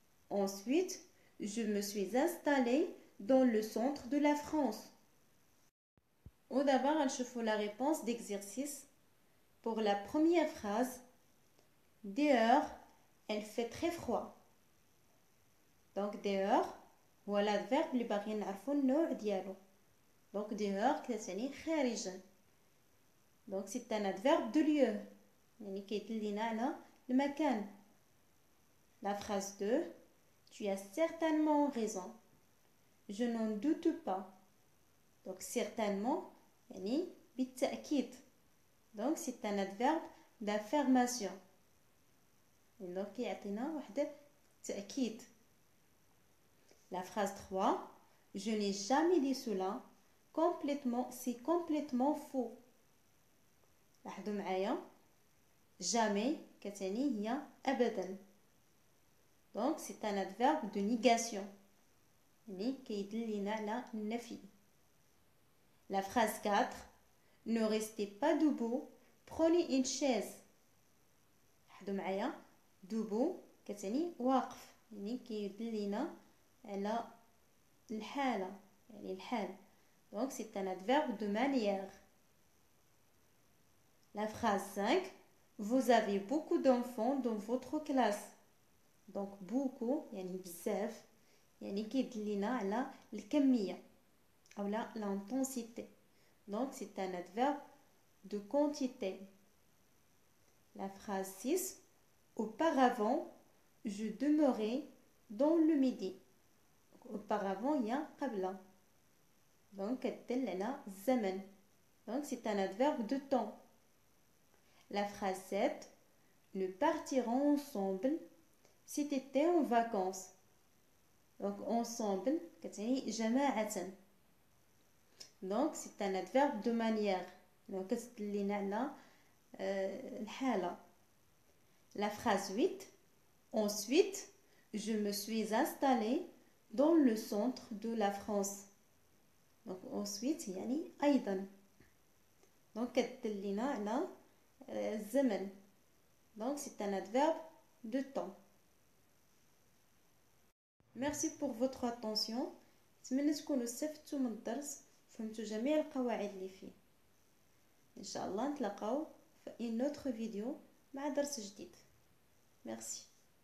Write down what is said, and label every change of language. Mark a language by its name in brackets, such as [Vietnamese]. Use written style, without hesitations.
[French] Ensuite, je me suis installée dans le centre de la France. Au d'abord, on la réponse d'exercice. Pour la première phrase, dehors, elle fait très froid. Donc dehors, voilà l'adverbe [Arabic] اللي باغيين نعرفوا النوع ديالو. [French] Donc dehors [Arabic] كتعني خارجا. [French] Donc c'est un adverbe de lieu. [Arabic] يعني كيدلنا على المكان. [French] La phrase 2, tu as certainement raison, je n'en doute pas. donc certainement [Arabic] يعني بالتأكيد. [French] donc c'est un adverbe d'affirmation. [Arabic] donc يعطينا واحد تأكيد. [French] la phrase 3, je n'ai jamais dit cela, c'est complètement faux. [Arabic] لاحظوا معايا jamais كتعني هي أبدا. [French] donc c'est un adverbe de négation [Arabic] يعني كيدلنا على النفي. [French] la phrase 4, ne restez pas debout, prenez une chaise. [Arabic] لاحظوا معايا debout كتعني واقف يعني كيدلنا على الحالة يعني الحال. [French] Donc c'est un adverbe de manière. La phrase 5. Vous avez beaucoup d'enfants dans votre classe. [Arabic] Donc beaucoup يعني بزاف يعني كيدلنا على الكمية أو لا l'intensité. [French] Donc c'est un adverbe de quantité. La phrase 6. Auparavant, je demeurais dans le midi. Auparavant, il y a قبل. [Arabic] Donc كتدل على الزمن. [French] Donc c'est un adverbe de temps. La phrase 7. Nous partirons ensemble cet été en vacances. Donc ensemble [Arabic] كتعني جماعة. [French] Donc c'est un adverbe de manière. [Arabic] Donc كتدلنا على الحالة. [French] La phrase 8. Ensuite, je me suis installée dans le centre de la France. [Arabic] Donc ensuite يعني أيضا. Donc كتدلنا على الزمن. [French] Donc c'est un adverbe de temps. Merci pour votre attention. [Arabic] نتمنى تكونوا استفدتوا من الدرس فهمتوا جميع القواعد اللي فيه. إن شاء الله نتلاقاو في [French] une autre vidéo [Arabic] مع درس جديد. Merci.